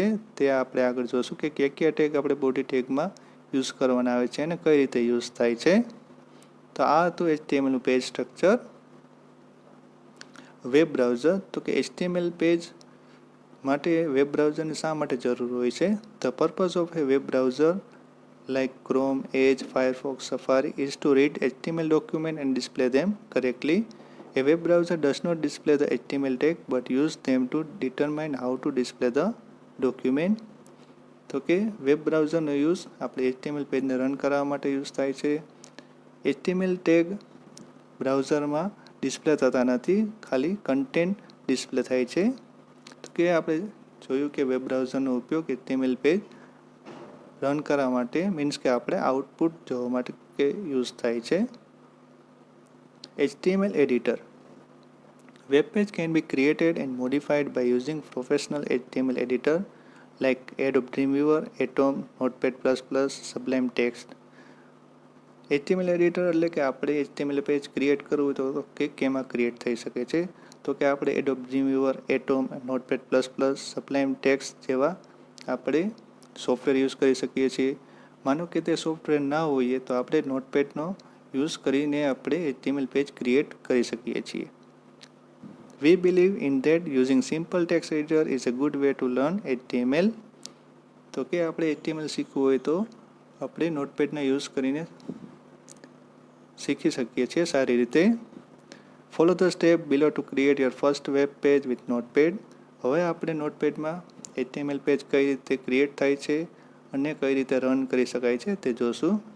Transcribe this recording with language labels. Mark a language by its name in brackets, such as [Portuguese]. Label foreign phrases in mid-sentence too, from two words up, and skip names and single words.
[Gujarati] તે આપણે આગળ જોશું કે કયા ટેગ આપણે [English] body tag [Gujarati] યુઝ કરવાના આવે છે અને કઈ રીતે યુઝ થાય છે. તો આ હતું HTMLનું પેજ સ્ટ્રક્ચર. [English] web browser [Gujarati] તો કે [English] HTML page [Gujarati] માટે [English] web browser [Gujarati] શા માટે જરૂર હોય છે. [English] the purpose of a web browser like Chrome, Edge, Firefox, Safari is to read HTML documents and display them correctly. A web browser does not display the HTML tag but use them to determine how to display the document. [Gujarati] તો કે [English] web browser [Gujarati] યુઝ આપણે [English] HTML page [Gujarati] રન કરવા માટે યુઝ થાય છે. [English] HTML tag [Gujarati] બ્રાઉઝરમાં ડિસ્પ્લે થતા નથી, ખાલી કન્ટેન્ટ ડિસ્પ્લે થાય છે. તો કે આપણે જોયું કે [English] web browser [Gujarati] ઉપયોગ [English] HTML page [Gujarati] રન કરવા માટે મીન્સ કે આપણે આઉટપુટ જોવા માટે કે યુઝ થાય છે. [English] HTML editor. Web page can be created and modified by using professional HTML editor like Adobe Dreamweaver, Atom, Notepad++, Sublime Text. HTML editor [Gujarati] એટલે કે આપણે [English] HTML page create [Gujarati] કરવું તો કે કેમાં ક્રિએટ થઈ શકે છે તો કે આપણે Adobe Dreamweaver, Atom, Notepad++, Sublime Text જેવા આપણે સોફ્ટવેર યુઝ કરી શકીએ છીએ. માનો કે તે સોફ્ટવેર ના હોઈએ તો આપણે નોટપેડનો યુઝ કરીને આપણે [English] HTML page create [Gujarati] કરી શકીએ છીએ. [English] We believe in that using simple text editor is a good way to learn HTML. [Gujarati] તો કે આપણે HTML શીખવું હોય તો આપણે નોટપેડના યુઝ કરીને શીખી શકીએ છીએ સારી રીતે. [English] follow the step below to create your first web page with notepad. [Gujarati] હવે આપણે નોટપેડમાં [English] HTML page [Gujarati] કઈ રીતે ક્રિએટ થાય છે અને કઈ રીતે રન કરી શકાય છે તે જોશું.